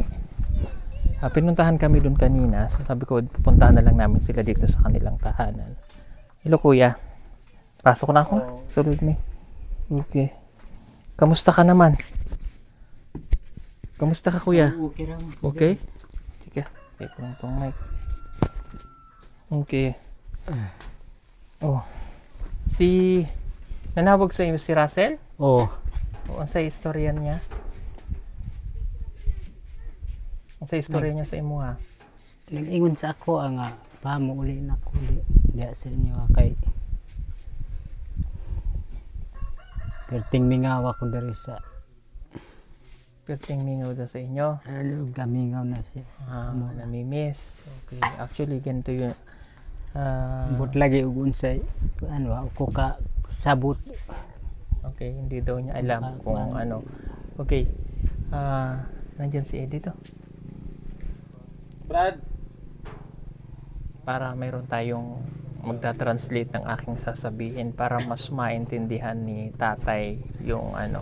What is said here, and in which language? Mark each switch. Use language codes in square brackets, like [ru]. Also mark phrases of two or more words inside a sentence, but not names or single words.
[tl] Pinuntahan kami dun kanina. So, sabi ko, pupuntahan na lang namin sila dito sa kanilang tahanan. Hello, kuya. Pasok na ako. Sunod ni. Okay. Kamusta ka naman? Kamusta ka, kuya? Okay lang. Okay? Sige. Take lang tong mic. Okay. Oh. [ceb] Nanawag sa iyo si Russell? Oh, O, ang sa istorya niya? Ang sa istorya niya sa imo ha? nag-ingon sa ako nga pa mo uli na ko diya sa inyo kay perting mingawa ko diri sa Perting mingaw daw sa inyo. gamingaw na siya. [tl] Namimiss. Okay. Actually, ganito yun. [ceb] But lagi ug unsay ako ka sabot. [tl] Okay, hindi daw niya alam kung ano. Okay. Nandyan si Eddie to. Brad, Para mayroon tayong magta-translate ng aking sasabihin para mas maintindihan ni tatay yung ano.